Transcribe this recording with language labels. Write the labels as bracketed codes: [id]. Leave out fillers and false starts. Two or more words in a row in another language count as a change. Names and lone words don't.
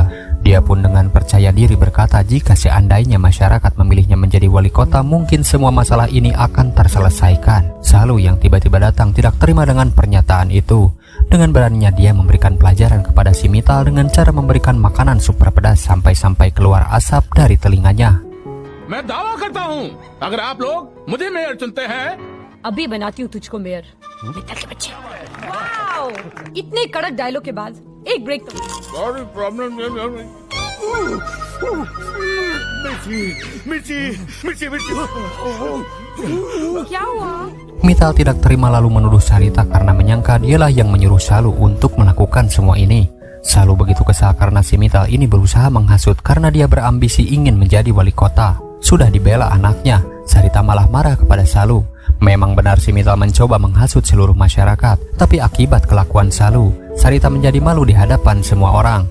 [id] Dia pun dengan percaya diri berkata jika seandainya masyarakat memilihnya menjadi wali kota, mungkin semua masalah ini akan terselesaikan. Salu yang tiba-tiba datang tidak terima dengan pernyataan itu. Dengan beraninya dia memberikan pelajaran kepada si Mita dengan cara memberikan makanan super pedas sampai-sampai keluar asap dari telinganya. [hi] मैं दावा करता हूँ अगर आप लोग मुझे मेयर चुनते हैं अभी बनाती हूँ तुझको मेयर। वाओ! इतने कड़क डायलॉग के बाद एक ब्रेक तो। [en] sorry problem [hi] क्या हुआ? [id] Mita tidak terima lalu menuduh Sarita karena menyangka dialah yang menyuruh Salu untuk melakukan semua ini. Salu begitu kesal karena si Mita ini berusaha menghasut karena dia berambisi ingin menjadi wali kota. Sudah dibela anaknya, Sarita malah marah kepada Salu. Memang benar si Mita mencoba menghasut seluruh masyarakat, tapi akibat kelakuan Salu, Sarita menjadi malu di hadapan semua orang.